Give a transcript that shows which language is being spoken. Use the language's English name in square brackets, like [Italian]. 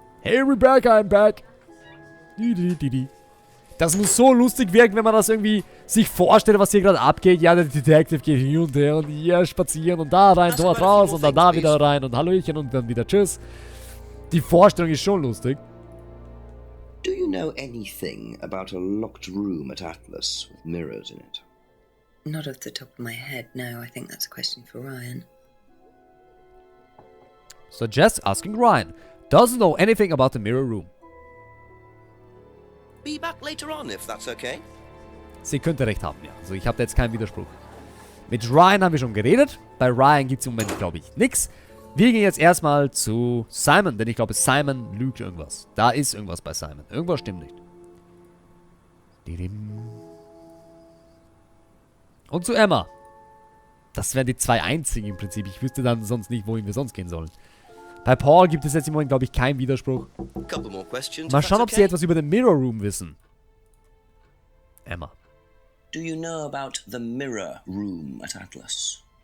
[English] Hey, Rebecca, I'm back. [German] Das muss so lustig wirken, wenn man das irgendwie sich vorstellt, was hier gerade abgeht. Ja, der Detective geht hier und her und hier spazieren und da rein, dort raus und dann da wieder rein und Hallöchen und dann wieder Tschüss. Die Vorstellung ist schon lustig. [English] Do you know anything about a locked room at Atlas with mirrors in it? Not off the top of my head, no. I think that's a question for Ryan. Suggest asking Ryan. Doesn't know anything about the mirror room. Be back later on, if that's okay. [German] Sie könnte recht haben, ja. Also ich habe da jetzt keinen Widerspruch. Mit Ryan haben wir schon geredet. Bei Ryan gibt es im Moment, glaube ich, nichts. Wir gehen jetzt erstmal zu Simon, denn ich glaube, Simon lügt irgendwas. Da ist irgendwas bei Simon. Irgendwas stimmt nicht. Und zu Emma. Das wären die zwei einzigen im Prinzip. Ich wüsste dann sonst nicht, wohin wir sonst gehen sollen. Bei Paul gibt es jetzt im Moment, glaube ich, keinen Widerspruch. Mal schauen, ob sie etwas über den Mirror Room wissen. Emma. [English] Do you know about the mirror room at Atlas?